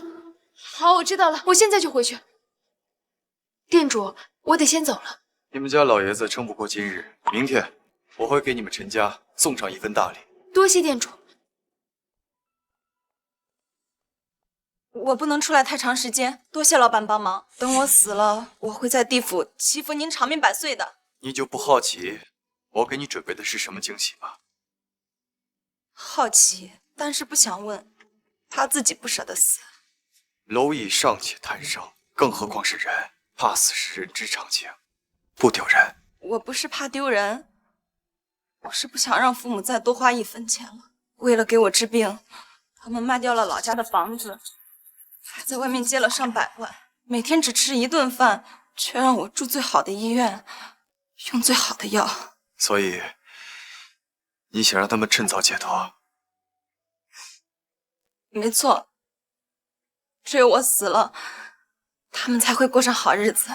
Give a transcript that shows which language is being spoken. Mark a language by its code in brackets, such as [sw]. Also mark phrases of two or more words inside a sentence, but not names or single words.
[zh] 好，我知道了，我現在就回去。店主，我得先走了。你們家老爺子撐不過今日，明天我會給你們陳家送上一份大禮。多謝店主。我不能出來太長時間，多謝老闆幫忙。等我死了，我會在地府祈福您長命百歲的。你就不好奇我給你準備的是什麼驚喜嗎？好奇，但是不想問，怕自己不捨得死。螻蟻尚且貪生，更何況是人，怕死是人之常情，不丟人。我不是怕丟人，我是不想讓父母再多花1分錢了。為了給我治病，他們賣掉了老家的房子，還在外面借了上百萬，每天只吃1 頓飯，卻讓我住最好的醫院，用最好的藥。所以你想讓他們趁早解脫？沒錯，只有我死了，他們才會過上好日子。